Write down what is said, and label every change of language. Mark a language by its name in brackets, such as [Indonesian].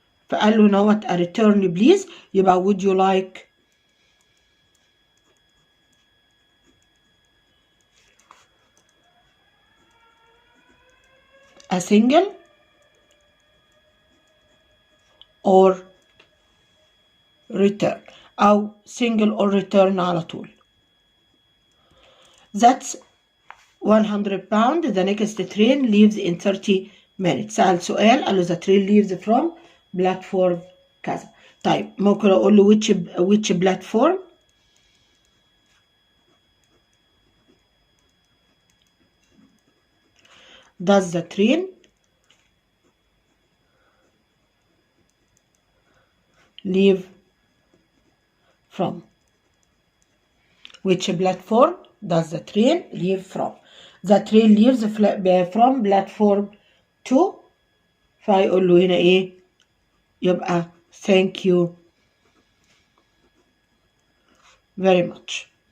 [Arabic] فقال له نوت [English] a return please. [Arabic] يبقى [English] would you like a single or return [Arabic] أو [English] single or return [Arabic] على طول. [English] That's 100 pounds. The next train leaves in 30 minutes. [Arabic] سأل سؤال قال له [English] the train leaves from platform [Arabic] كذا. طيب ممكن أقول له [English] which platform. Does the train leave from? Which platform does the train leave from? The train leaves from platform 2. [Arabic] فهيقول له هنا ايه؟ يبقى [English] thank you very much.